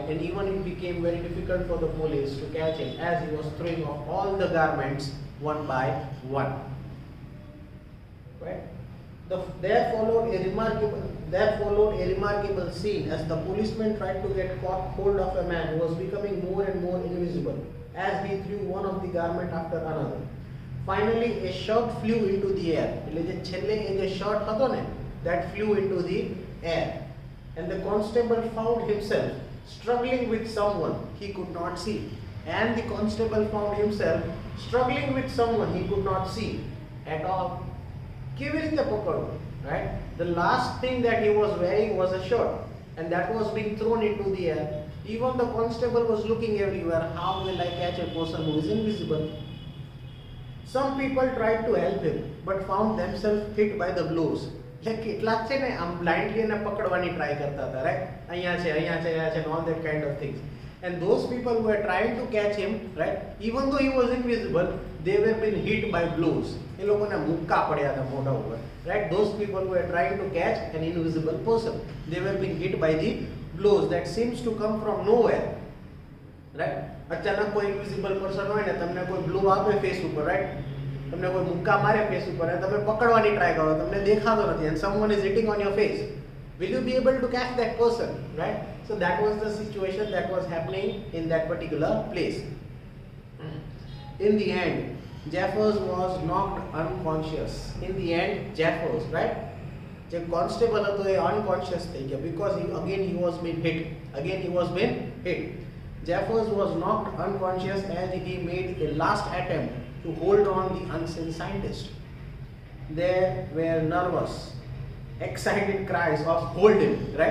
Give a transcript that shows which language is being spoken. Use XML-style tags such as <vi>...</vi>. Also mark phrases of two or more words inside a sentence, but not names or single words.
<en>And even it became very difficult for the police to catch him as he was throwing off all the garments one by one, right? There followed a remarkable scene as the policeman tried to get hold of a man who was becoming more and more invisible as he threw one of the garment after another. Finally, a shirt flew into the air.</en> <gu>એટલે જે છેલ્લે એ જે shirt હતો ને,</gu> <en>that flew into the air, and the constable found himself struggling with someone he could not see. And the constable found himself struggling with someone he could not see at all.</en> <gu>કેવી રીતે પકડવું,</gu> <en>right? The last thing that he was wearing was a shirt, and that was being thrown into the air. Even the constable was looking everywhere. How will I catch a person who is invisible? Some people tried to help him, but found themselves hit by the blows.</en> <gu>એટલે કેટલાક છે ને આમ બ્લાઇન્ડલી એને પકડવાની ટ્રાય કરતા હતા, right? અહીંયા છે,</gu> <en>and all that kind of things. And those people who were trying to catch him, right, even though he was invisible, they were being hit by blows.</en> <gu>એ લોકોને મુક્કા પડ્યા હતા મોઢા ઉપર,</gu> <en>right? Those people who were trying to catch an invisible person, they were being hit by the blows that seems to come from nowhere, right?</en> <gu>અચાનક કોઈ</gu> <en>invisible person</en> <gu>હોય ને, તમને કોઈ બ્લો આપે ફેસ ઉપર, રાઈટ? તમને કોઈ મુક્કા મારે ફેસ ઉપર અને તમે પકડવાની ટ્રાય કરો, તમને દેખાતો નથી,</gu> <en>and someone is hitting on your face. Will you be able to catch that person, right? So that was the situation that was happening in that particular place. In the end, Jeffers was knocked unconscious. In the end, Jeffers, right? The constable</en> <gu>હતો એ unconscious થઈ ગયા</gu> <en>because he was being hit. Jeffers was knocked unconscious as he made a last attempt to hold on the unseen scientist. There were nervous, excited cries of hold him, right?</en>